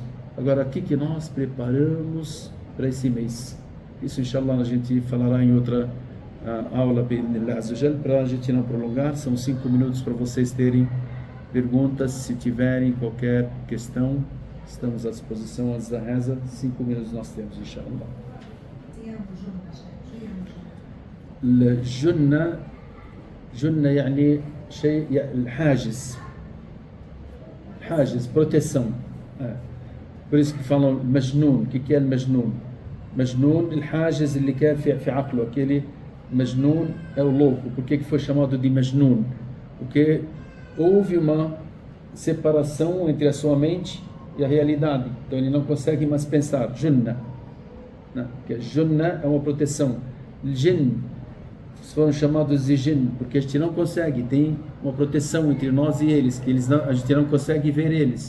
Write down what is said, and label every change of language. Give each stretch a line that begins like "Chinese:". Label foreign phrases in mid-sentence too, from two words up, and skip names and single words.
Portuguese: Agora, o que nós preparamos para esse mês? Isso, inshallah, a gente falará em outra aula, para a gente não prolongar. São 5 minutos para vocês terem perguntas. Se tiverem qualquer questão, estamos à disposição antes da reza. 5 minutos nós temos,
Arabic: inshallah. Junna يعني شيء الحاجز proteção.
Portuguese: Por isso que falam majnun. O que é majnun? Majnun,
Arabic: الحاجز اللي كان في عقله.
Portuguese: Aquele majnun é o louco. Por que foi chamado de majnun? Porque houve uma separação entre a sua mente e a realidade. Então ele não consegue mais pensar. Junna. Junna é uma proteção. Jinn foram chamados de jinn porque a gente não consegue, tem uma proteção entre nós e eles, que a gente não consegue ver eles.